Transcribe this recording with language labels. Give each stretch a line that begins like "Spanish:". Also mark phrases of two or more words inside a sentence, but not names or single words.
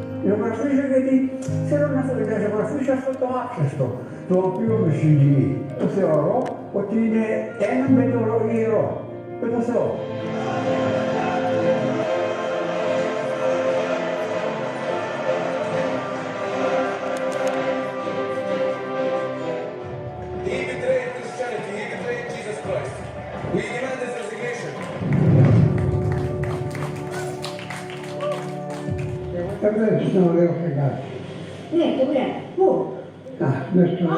Greek: Superficie γιατί θέλω να ζωγραφίσω αυτό το άψεστο, το οποίο με συγκινεί. Το θεωρώ ότι είναι ένα με το ιερό, με το Θεό.
English: He betrayed Christianity, he betrayed Jesus Christ. We demand his resignation.
Greek: Θα βλέπεις ένα ωραίο φεγγάρι. Ναι, το βλέπω. Πού? Μέσα στο